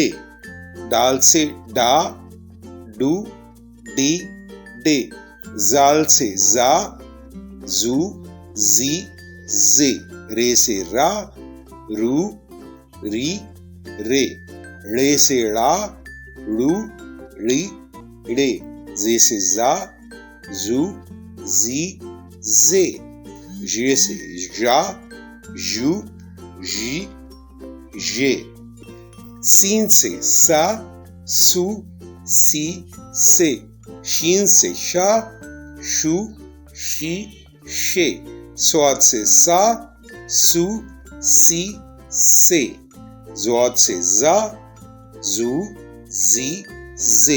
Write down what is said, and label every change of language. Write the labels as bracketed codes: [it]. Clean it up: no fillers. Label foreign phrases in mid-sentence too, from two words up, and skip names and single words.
[ur] ڈال سے ڈا، ڈو، ڈی، ڈے۔ زال سے زا، زو، زی، زے۔ رے سے را، رو، ری، رے۔ ڑے سے ڑا، ڑو، ڑی، ڑے۔ زے سے زا، زو، زی، زے۔ ژے سے ژا، ژو، ژی، ژے۔ سین سے سا، سو، سی، سے۔ شین سے شا، شو، شی، شے۔ صاد سے سا، سو، سی، سے۔ ضاد سے زا، زو، زی، زے۔